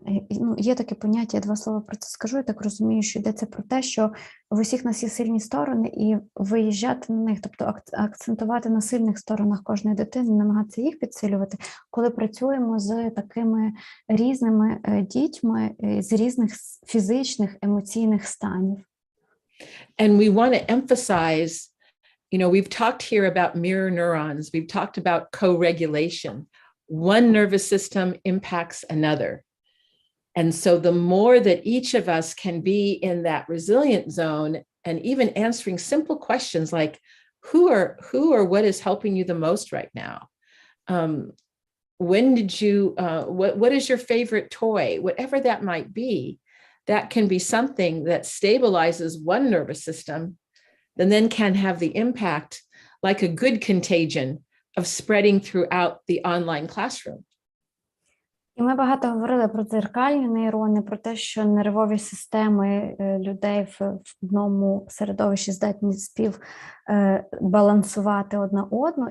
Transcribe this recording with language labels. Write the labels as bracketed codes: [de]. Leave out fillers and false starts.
[uk] Ну, є таке поняття, я два слова про це скажу, я так розумію, що йдеться про те, що в усіх нас є сильні сторони і виїжджати на них, тобто акцентувати на сильних сторонах кожної дитини, намагатися їх підсилювати, коли працюємо з такими різними дітьми, з різних фізичних, емоційних станів. [en] And we want to emphasize, you know, we've talked here about mirror neurons. We've talked about co-regulation. One nervous system impacts another. And so the more that each of us can be in that resilient zone and even answering simple questions like who or what is helping you the most right now? When did you, what is your favorite toy? Whatever that might be, that can be something that stabilizes one nervous system and then can have the impact like a good contagion of spreading throughout the online classroom. [uk] І ми багато говорили про дзеркальні нейрони, про те, що нервові системи людей в одному середовищі здатні співбалансувати одна одну.